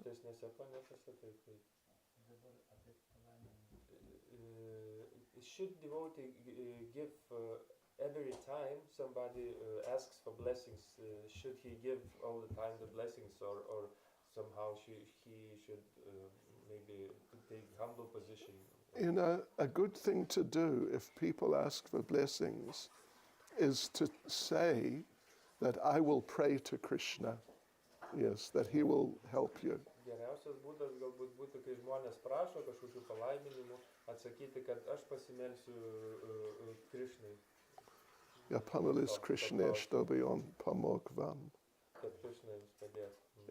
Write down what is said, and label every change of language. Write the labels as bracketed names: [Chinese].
[Lithuanian] Aukštesnėse planetose taip. Dabar apie palaiminimą. [English] Should devotee give every time somebody asks for blessings, should he give all the time the blessings, or somehow he should maybe take humble position? You know, a good thing to do if people ask for blessings is to say that I will pray to Krishna, yes, that he will help you. [Lithuanian] Geriausias būdas galbūt būtų, kai žmonės prašo kažkokių palaiminimų, atsakyti, kad aš pasimelsiu Krishnai. Ja pamalis Krishnesh dobion pamokvam. Kad Krishna jums padėtų.